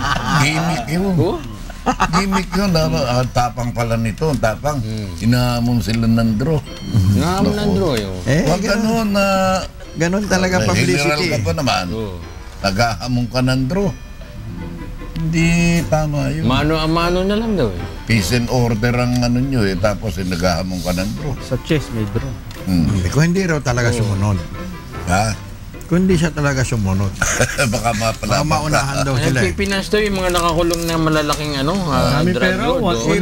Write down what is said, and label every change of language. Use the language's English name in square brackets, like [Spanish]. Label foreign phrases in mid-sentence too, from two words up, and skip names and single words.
[Filipino] Gimmick yun. Gimmick yun. Tapang pala nito. Tapang. Inahamon sila ng draw. Inahamon ng draw yun. Huwag ganun na... Ganun talaga publicity. General ka pa naman. Naghahamon ka ng draw. Hindi tama yun. [Spanish] Mano a mano [Filipino] na lang daw eh. [English] Peace and order [Filipino] ang ano nyo tapos naghahamon ka ng draw. Sa chess may draw. Kung hindi raw talaga sumunod. Kung hindi siya talaga sumunod. Baka maunahan daw sila. Pinas daw yung mga nakakulong na malalaking drug lord.